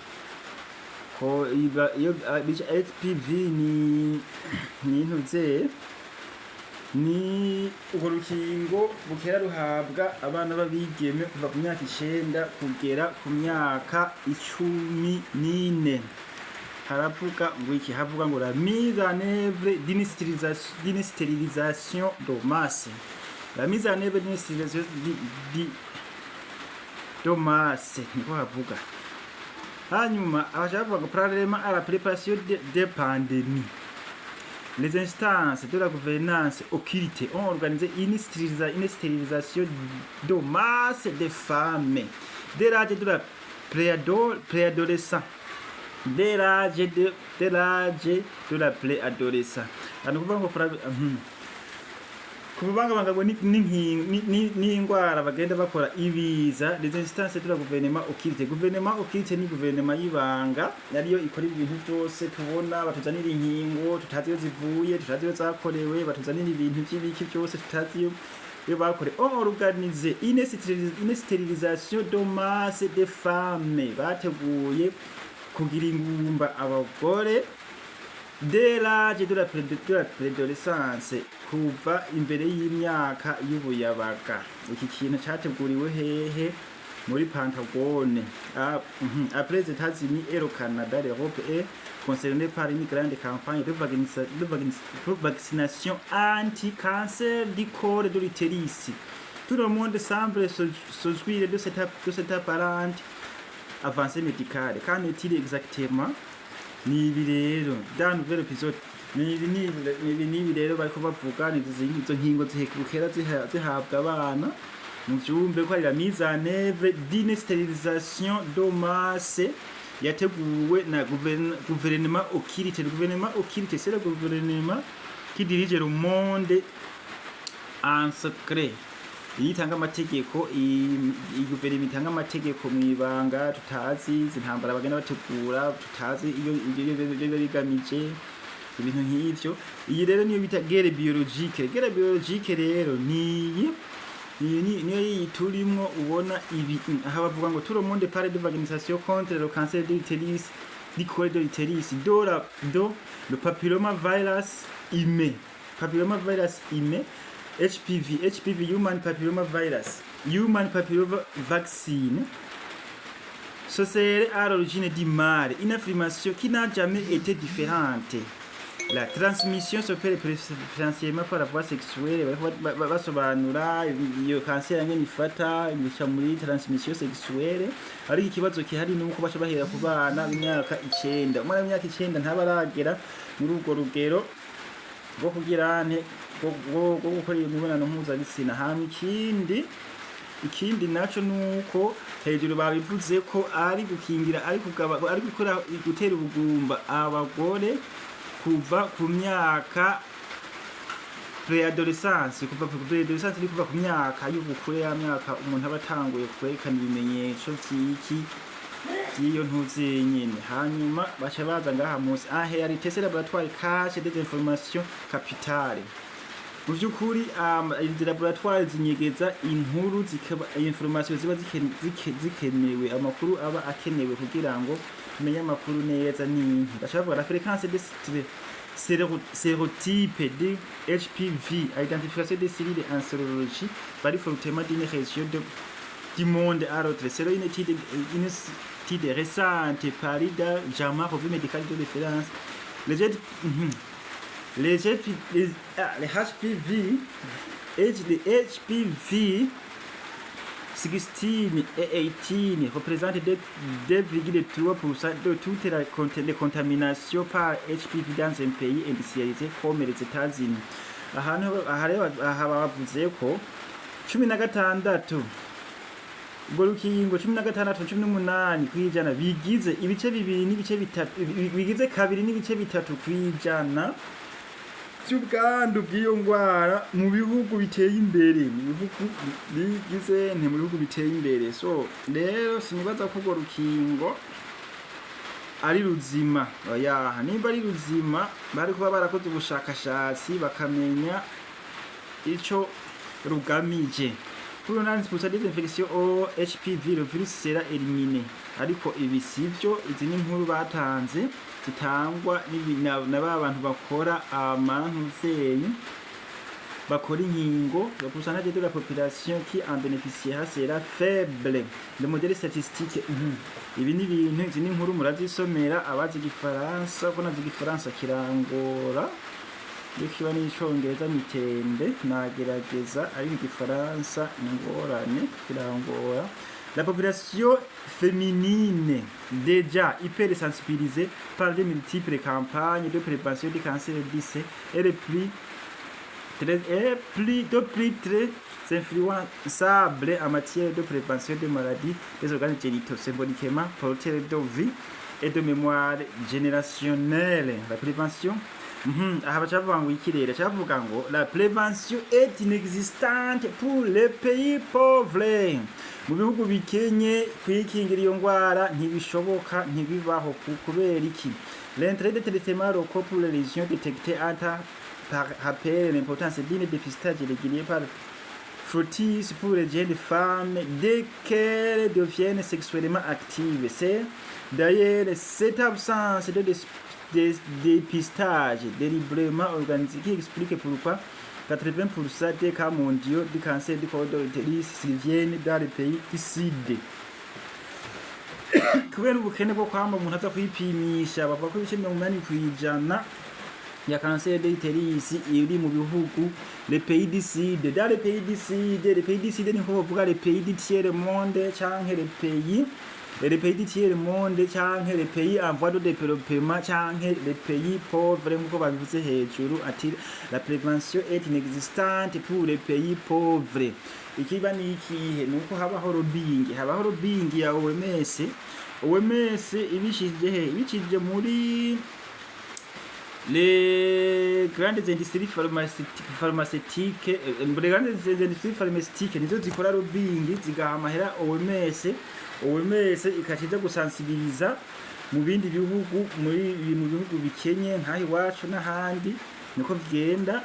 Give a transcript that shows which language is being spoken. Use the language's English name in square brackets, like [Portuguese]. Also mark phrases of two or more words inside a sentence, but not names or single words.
[Rundi] HPV ni intuze ni urwo rukingo bukera ruhabwa abana b'abigeme kuva ku myaka 9 kugera ku myaka 14. Haravuga ngo iki, havuga ngo [French] la mise en œuvre d'une stérilisation de masse. La mise en œuvre d'une stérilisation de masse [Rundi] niko havuga. Hanyuma abavuga [French] parallèlement à la préparation des pandémies, les instances de la gouvernance occulte ont organisé une stérilisation de masse des femmes dès l'âge de la préadolescence. Dès l'âge de la préadolescence. [Rundi] Kubangabanga n'ingwara bagenda bakora ibiza, [French] les instances de la gouvernement occulte. Gouvernement occulte [Rundi] ni gouvernement y'ibanga yariyo ikora ibintu byose tubona, batuzanira inkingo tutazi iyo zivuye, tutazi iyo zakorewe, batuzanira ibintu by'ibiki byose tutazi iyo bakore. [French] On organise une stérilisation de masse des femmes. [Rundi] Bateguye kugira ingumba abagore [French] dès l'âge de la préadolescence, [Rundi] kuva imbere y'imyaka y'ubuyabaga. Iki kintu cyateguriwe hehe? Muri Pentagone. [French] Après les États-Unis et le Canada, l'Europe est concernée par une grande campagne de vaccination anti-cancer du col de l'utérus. Tout le monde semble se jouir de cette apparente avancée médicale. Qu'en est-il exactement? [Rundi] Ni ibi rero [French] dans nouvel épisode [Rundi] ni ibi rero bariko bavuga izo nkingo zihekukera zihabwa abana mu byumbe ko ari [French] la mise en œuvre d'une stérilisation de masse [Rundi] yateguwe na [French] gouvernement occulte. Le gouvernement occulte, c'est le gouvernement qui dirige le monde en secret. [Rundi] Yitanga amategeko, iguverinoma itanga amategeko mu ibanga tutazi, zintambara bagenda bategura tutazi iyo bigamije ibintu nk'ivyo. Iyi rero niyo bita [French] guerre biologique. Guerre biologique [Rundi] rero niyo turimo ubona ibi aha bavuga ngo [French] tout le monde parle de vaccination contre le cancer de l'utérus, du col de l'utérus, le papillomavirus humain. Papillomavirus humain, [English] HPV, human papillomavirus, human papilloma vaccine. [French] Ce serait à l'origine du mal, une affirmation qui n'a jamais été différente. La transmission se fait principalement par la voie sexuelle. [Rundi] Basobanura iyo cancer ngene ifata imica muri [French] transmission sexuelle. [Rundi] Ariko ikibazo kihari nuko baca bahera ku bana b'imyaka 9. Umwana w'imyaka 9 ntabaragera muri urwo rugero rwo kugira bwo gukora imibonano mpuzabitsina. Hama ikindi naco nuko hejuru babivuze ko ari gukingira ari gukora gutera ubugumba abagore kuva ku myaka préadolescence, kuva ku préadolescence ni kuva ku myaka y'ubukure, ya myaka umuntu aba atanguye kwerekana ibimenyetso by'iki y'iyo ntuzi nyine. Hanyuma baca baza ngaha munsi [French] en réalité c'est laboratoire cache des informations capitales. [Rundi] Mu by'ukuri izi laboratoire zinyegeza inkuru zikaba information ziba zikenewe, amakuru aba akenewe kugira ngo tumenye amakuru neza n'intu. [French] Bacavuga la fréquence des sérotypes de HPV, identification des cellules en sérologie varie fortement d'une région du monde à l'autre. Selon une étude récente parue dans JAMA, revue médicale de référence, les HPV 16 et 18 représentent 2,3% de toutes les contaminations par HPV dans un pays industrialisé comme les États-Unis. [Rundi] Aha bavuze ko 16 ubwo rukingo 16 18 kwijana bigize ibice bibiri n'ibice bitatu, bigize kabiri n'ibice bitatu kwijana cy'ubwandu bw'iyo ngwara mu bihugu biteye imbere, mu bihugu bigize mu bihugu biteye imbere. So rero sinibaza ko urwo rukingo ari ruzima. Oya, nimba ari ruzima bari kuba barakoze ubushakashatsi bakamenya ico rugamije. [French] Pour 90% des infections au HPV, le virus sera éliminé. [Rundi] Ariko ibi sivyo, izi ni nkuru batanze zitangwa n'abantu bakora amantuzeyi bakora inkingo. [French] Le pourcentage de la population qui en bénéficiera sera faible. Le modèle statistique [Rundi] ibi ni ibintu, izi ni nkuru murazisomera abazi igifaransa, ko nazi igifaransa kirangora iyo kiba n'icongereza mitende nagerageza, ariko igifaransa n'ingorane kirangora. [French] La population féminine déjà hyper sensibilisée par les multiples campagnes de prévention du cancer du sein est de plus très influençable en matière de prévention des maladies des organes génitaux, symboliquement porteur de vie et de mémoire générationnelle. La prévention [Rundi] aha bacavuga ngo ikirere cyavuga ngo [French] la prévention est inexistante pour les pays pauvres. [Rundi] Mu bihugu bikenye kwikingira iyo ngwara ntibishoboka, ntibibaho. Kubera iki? [French] L'entrée de traitement locaux pour les lésions détectées rappelle l'importance d'une dépistage régulier par Fructis pour les jeunes femmes dès qu'elles deviennent sexuellement actives. C'est d'ailleurs cette absence de dépistage délibérément organisé qui explique pourquoi 80% des cas mondiaux du cancer du col de l'utérus surviennent dans les pays du Sud. [Rundi] Kubera ubukene bwo kwamba umuntu aza kwipimisha bava ko ibice 80% ya [French] cancer de l'utérus [Rundi] iri mu bihugu [French] les pays du Sud. Dans les pays du Sud [Rundi] ni ko bavuga [French] les pays du tiers monde canke les pays du tiers monde canke les pays en voie de développement canke les pays pauvres [Rundi] nk'uko babivuze hejuru. [French] Ati la prévention est inexistante pour les pays pauvres. [Rundi] Ikiba ni ikihe? Nuko habaho lobbying ya OMS ibishije muri [French] les grandes industries pharmaceutiques, les grandes industries pharmaceutiques [Rundi] nizo zikora lobbying zigaha amahera OMS ikatiza gusensibiliza mu bindi bihugu, mu bihugu bikenye nkaho iwacu n'ahandi niko bigenda.